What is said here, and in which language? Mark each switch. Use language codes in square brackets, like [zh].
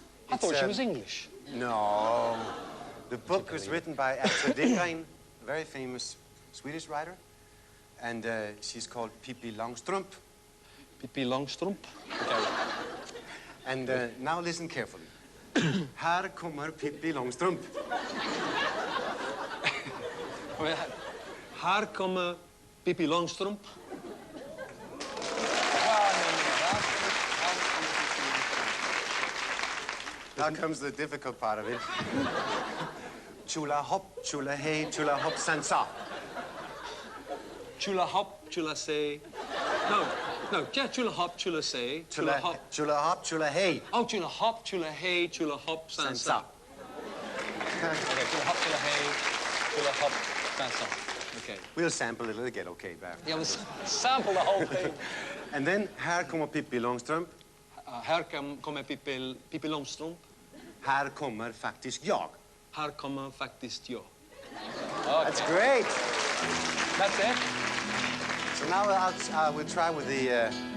[en] I thought she was English. No. The book was written by Astrid Lindgren, a very famous Swedish writer. And she's called Pippi Långstrump. Pippi Långstrump. Okay. And now listen carefully. [sv] Här kommer Pippi Långstrump. Här kommer Pippi Långstrump. [en] Now comes the difficult part of it. Chula hop, chula hey, chula hop sansa. Chula hop, chula say. No, yeah, chula hop, chula say. Chula hop. Chula hop, chula hey. Oh, chula hop, chula hey, chula hop, sansa. Okay, chula hop, chula hey, chula hop, sansa. Okay. We'll sample it, it'll get okay back. Yeah, we'll sample the whole thing. And then, [sv] Här kommer Pippi Långstrump. Här kommer Pippi Långstrump. Här kommer faktiskt jag. Här kommer faktiskt jag. [en] Okay. That's great. That's it? So now we'll try with the...